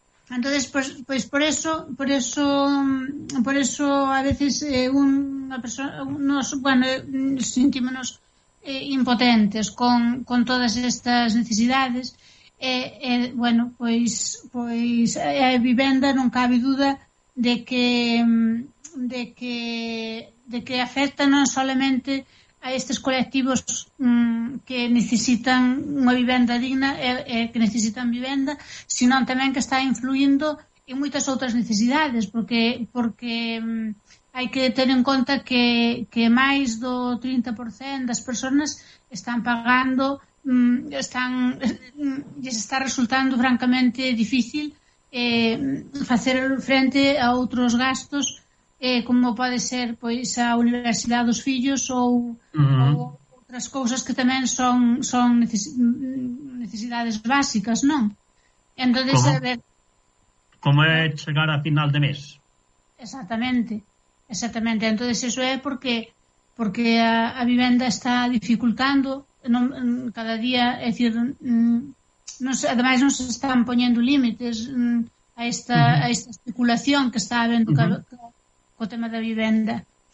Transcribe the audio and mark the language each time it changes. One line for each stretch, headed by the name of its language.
Spanish: Entonces, pues por eso a veces una persona nos, bueno,
Galician: sentímonos impotentes
Spanish: con todas estas necesidades.
Galician: Bueno, pois vivenda, non cabe duda de que afecta non solamente a estes colectivos que necesitan unha vivenda digna e que necesitan vivenda, sino tamén que está influindo en moitas outras necesidades, porque hai que ter en conta que máis do 30% das persoas están pagando están les está resultando francamente difícil facer frente a outros gastos como pode ser pois a universidade dos fillos ou, ou outras cousas que tamén son necesidades básicas, non? Entón, como? Como é chegar a final de mes? Exactamente. Exactamente. Entón, iso é porque a vivenda está dificultando non, cada día, é dicir, non se, ademais non se están poñendo límites a esta a esta especulación que está habendo co tema da vivenda.